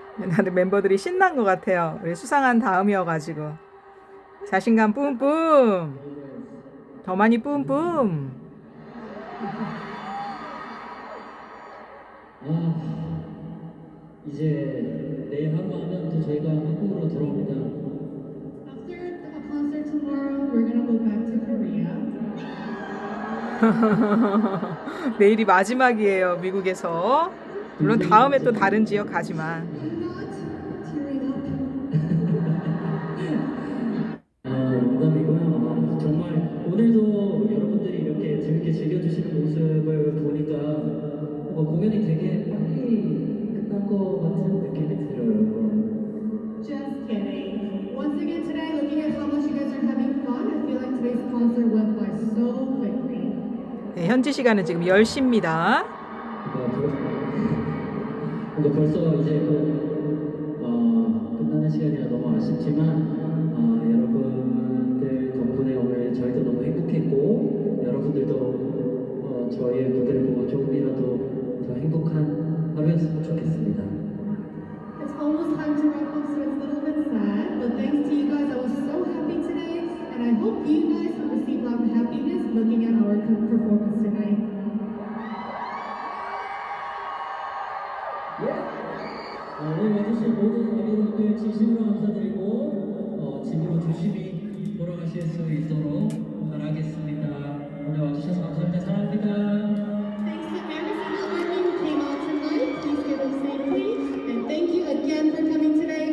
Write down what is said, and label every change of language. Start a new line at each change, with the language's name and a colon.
Korean: 다들 멤버들이 신난 것 같아요. 우리 수상한 다음이어가지고 자신감 뿜뿜. 더 많이 뿜뿜. 이제 내일 하루 하면 또 저희가 한국으로 돌아옵니다.
English: After the concert tomorrow, we're gonna go back to Korea.
Korean: 내일이 마지막이에요, 미국에서. 물론 다음에 또 다른 지역 가지만.
English: I'm not tearing up.
Korean: 농담이고요. 정말 오늘도 여러분들이 이렇게 재밌게 즐겨주시는 모습을 보니까 뭔가 공연이 되게 빨리 끝난 것 같은 느낌이 들어요.
English: Just kidding. Once again today, looking at how much you guys are having fun, I feel like today's concert went by so quickly.
Korean: 네, 현지 시간은 지금 10시입니다. 뭔가 벌써 이제 끝나는 시간이라 너무 아쉽지만 여러분들 덕분에 오늘 저희도 너무 행복했고 여러분들도 저희의 무대를 보고 조금이라도 더 행복한 하루였으면 좋겠습니다.
English: It's almost time to wrap up, so it's a little bit sad. But thanks to you guys, I was so happy today, and I hope you guys have received a lot of happiness looking at our performance tonight.
Korean: 오늘 와주신 모든 여러분들 진심으로 감사드리고 집으로 조심히 돌아가실 수 있도록 바라겠습니다. 오늘 와주셔서 감사합니다. 사랑합니다.
English: Thanks to every single one of you who came out tonight. Please get home safely, and thank you again for coming today.